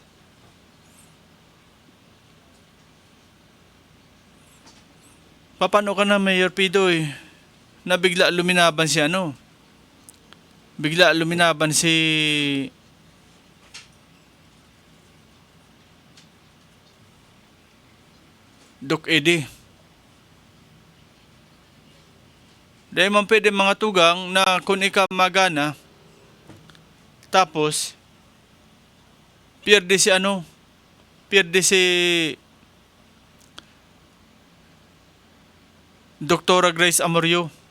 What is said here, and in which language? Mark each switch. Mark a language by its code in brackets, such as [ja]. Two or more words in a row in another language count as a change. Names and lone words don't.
[tl] Paano ka na, Mayor Pidoy? Na bigla luminaban si Bigla luminaban si Doc Eddie. [bik] Dahil man pwede mga tugang na kung ikaw magana, tapos pierde si Doktora Grace Amorio.